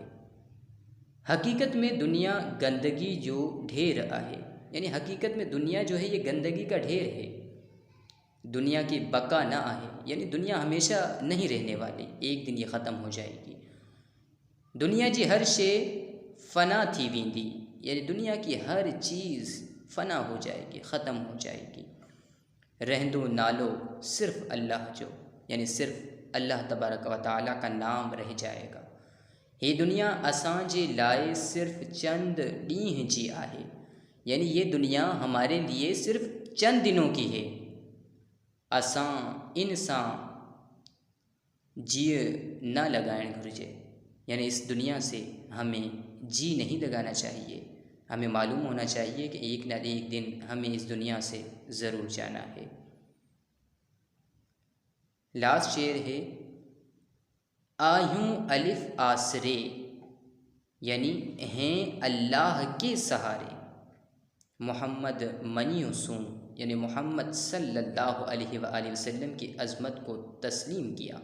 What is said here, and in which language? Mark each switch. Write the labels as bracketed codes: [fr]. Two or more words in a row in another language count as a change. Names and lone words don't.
[sd] हकीकत में दुनिया गंदगी जो ढेर आहे, [hi] यानी हकीकत में दुनिया जो है ये गंदगी का ढेर है। [sd] दुनिया की बका ना आहे, [hi] यानी दुनिया हमेशा नहीं रहने वाली, एक दिन ये ख़त्म हो जाएगी। [sd] दुनिया जी हर शे फ़ना थी वेंदी, [hi] यानी दुनिया की हर चीज़ फ़ना हो जाएगी, ख़त्म हो जाएगी। [sd] रहंदो नालो सिर्फ़ अल्लाह जो, [hi] यानी सिर्फ़ अल्लाह [ar] تبارک و تعالیٰ [hi] का नाम रह जाएगा। [sd] ये दुनिया असां जे लाए सिर्फ़ चंद ॾींहं जी आहे, [hi] यानी ये दुनिया हमारे लिए सिर्फ़ चंद दिनों की है। [sd] असां इन सां जीअ न लगाइण घुरिजे, [hi] यानी इस दुनिया से हमें जी नहीं लगाना चाहिए। हमें मालूम होना चाहिए कि एक न एक दिन हमें इस दुनिया से ज़रूर जाना है। लास्ट शेर है [sd] आयूं अलिफ आसरे, [hi] यानी हैं अल्लाह के सहारे, मोहम्मद [sd] मनियों सूं, [hi] यानी मोहम्मद [ar] صلى الله عليه وسلم [hi] की अज़मत को तस्लीम किया।